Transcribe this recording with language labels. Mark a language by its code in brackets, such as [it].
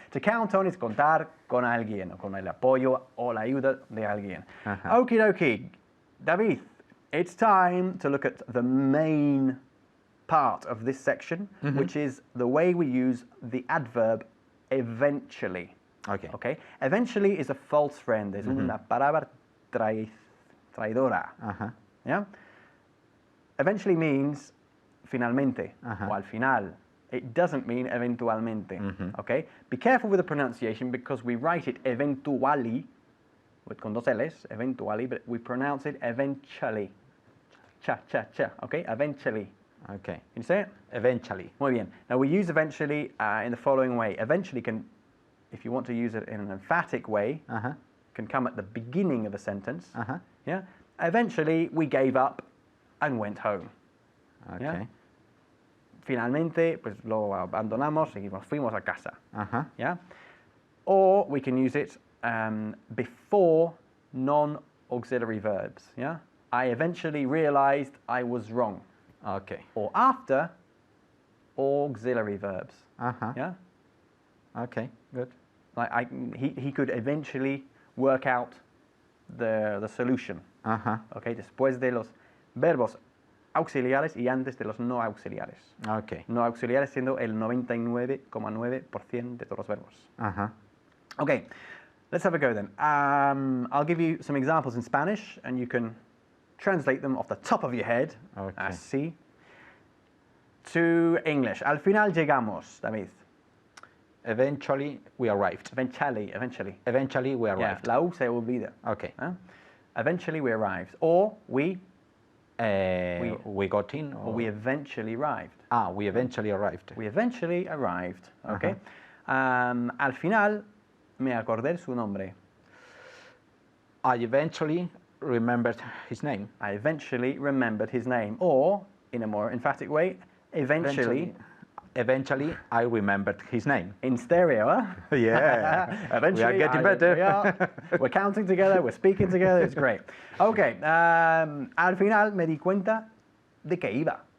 [en] To count on is [es] contar con alguien o con el apoyo o la ayuda de alguien. Ajá. [en] Okie dokie. David, it's time to look at the main part of this section, which is the way we use the adverb eventually. Okay. Okay? Eventually is a false friend. [es] Es una palabra traidora. Ajá. [en] Yeah? Eventually means finalmente Ajá. [es] o al final. [en] It doesn't mean eventualmente. Okay? Be careful with the pronunciation because we write it eventually, [es] con dos L's, [en] eventually, but we pronounce it eventually. Cha, cha, cha. Okay? Eventually. Okay. Can you say it? Eventually. [es] Muy bien. [en] Now we use eventually in the following way. Eventually can, if you want to use it in an emphatic way, Ajá. can come at the beginning of a sentence. Ajá. Yeah. Eventually we gave up and went home. Okay. Yeah. [es] Finalmente, pues lo abandonamos y nos fuimos a casa. Ajá. [en] Yeah. Or we can use it before non-auxiliary verbs. Yeah. I eventually realized I was wrong. Okay. Or after auxiliary verbs. Ajá. Yeah. Okay, good. Like he could eventually work out the solution. Ajá. Okay. [es] Después de los verbos auxiliares y antes de los no auxiliares. [en] Okay. [es] No auxiliares siendo el 99,9% de todos los verbos. Ajá. [en] Okay, let's have a go then. I'll give you some examples in Spanish and you can translate them off the top of your head, Okay. así, to English. [es] Al final llegamos, David. [en] Eventually we arrived. Eventually. Eventually we Yeah, arrived. [es] la U se olvida. [en] Okay. Huh? Eventually we arrived. Or we We got in. or we eventually arrived. We eventually arrived. We eventually arrived. Okay. [es] Al final me acordé su nombre. [en] I eventually remembered his name. I eventually remembered his name. Or, in a more emphatic way, eventually Eventually I remembered his name. in stereo, huh? Yeah. Eventually, We are getting we better. are. We're counting together, we're speaking together, it's great. [es] Okay, al final me di cuenta de que iba.